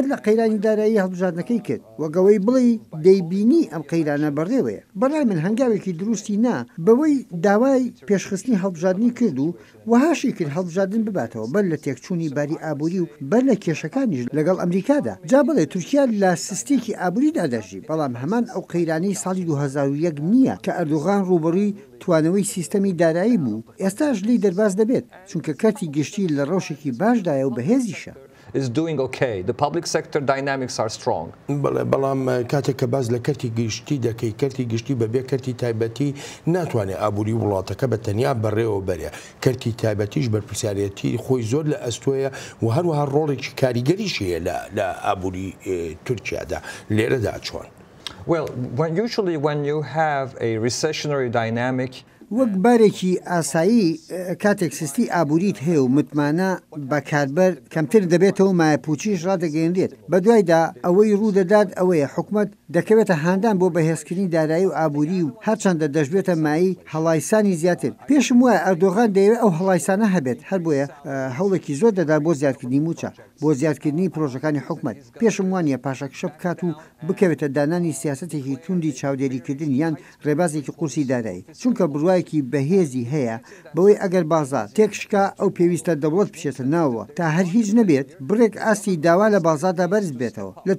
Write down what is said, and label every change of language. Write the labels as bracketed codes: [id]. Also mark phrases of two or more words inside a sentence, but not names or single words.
[ckb] لە قەیرانی دارایی هەڵبژاردنەکەی کرد وەگەوەی بڵێ دەیبینی ئەم قەیرانە بەڕێوەیە بەڵای من هەنگاوێکی دروستی نا بەوەی داوای پێشخستنی هەڵبژاردننی کرد و وەهاشی کرد هەڵبژاردن بباتەوە بەر لە تێکچوونی باری ئابووری و بەر لە کێشەکانیش لەگەڵ ئەمریکادا جا بڵێ تورکیا لە سستێکی ئابووریدا دەژی بەڵام هەمان ئەو قەیرانەی ساڵی 2001 نییە کە ئەردۆغان ڕوبەڕووی توانەوەی سیستەمی دارایی بوو ئێستاش لی دەرباز دەبێت چونکە کەتی گشتی لە ڕۆژێکی باشدایە و بەهێزیشە [en] is doing okay. The public sector dynamics are strong. [ckb] بەڵام کاتێک کە باز لە کەرتی گشتی دەکەی کەرتی گشتی بەبێ کەرتی تایبەتی ناتوانێت ئابووری وڵاتەکە بە تەنیا بەڕێوە بەرێ کەرتی تایبەتیش بەرپرسیارەتی خۆی زۆر لە ئەستۆیە و هەروەها ڕۆڵێکی کاریگەریشیە لە ئابووری تورکیادا لێرەدا چۆن. [en] Well, usually when you have a recessionary dynamic [ckb] وەک بارێکی ئاسایی کاتێک سستی ئابووریت هەیە و متمانە بەکاربەر کەمتر دەبێتەوە مایەپوچیش ڕدەگەێنرێت بە دوایدا ئەوەی ڕوودەدات ئەوەیە حکوومەت دەکەوێتە هاندان بۆ بەهێزکردنی دارایی و ئابووری و هەرچەندە دەژبێتە مایی هەڵایسانی زیاتر پێشم وایە ئەردۆغان دەیەوێت ئەو هەڵایسانە هەبێت هەر بۆیە هەوڵێکی زۆر دەدا بۆ زیادکردنی موچە بۆ زیادکردنی پرۆژەکانی حکوومەت پێشم وانە پاشەکشە بکات و بکەوێتە دانانی سیاسەتێکی توندی چاودێریکردن یان ڕێبازێکی قورسی دارایی چونکە بڕوایەکی بەهێزی هەیە بەوەی ئەگەر بازار تێکشکا ئەو پێویستە دەوڵەت بچێتە ناوە تا هەر هیچ نەبێت بڕێک ئاستی داوا لە بازاردا بەرز بێتەوە